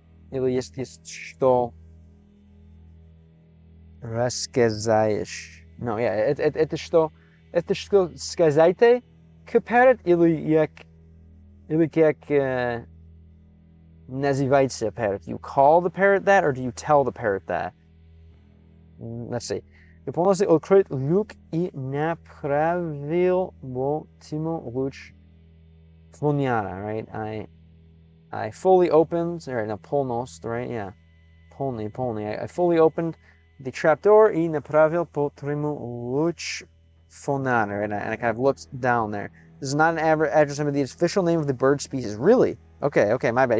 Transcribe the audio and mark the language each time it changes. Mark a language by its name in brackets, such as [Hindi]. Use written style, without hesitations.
[Russian] Или есть что рассказаешь. No, yeah, это что сказайте к parrot или как называется parrot? [English] You call the parrot that, or do you tell the parrot that? Let's see. [Russian] Я полностью открыл люк и направил его Тиму луч фоняра, right? [English] I fully opened, right, now полностью, right? Yeah. Полный. I fully opened the trapdoor [Russian] и направил по Тиму луч фоняра, [English] right? And I kind of looked down there. This is not an address of the official name of the bird species. Really? Okay, my bad.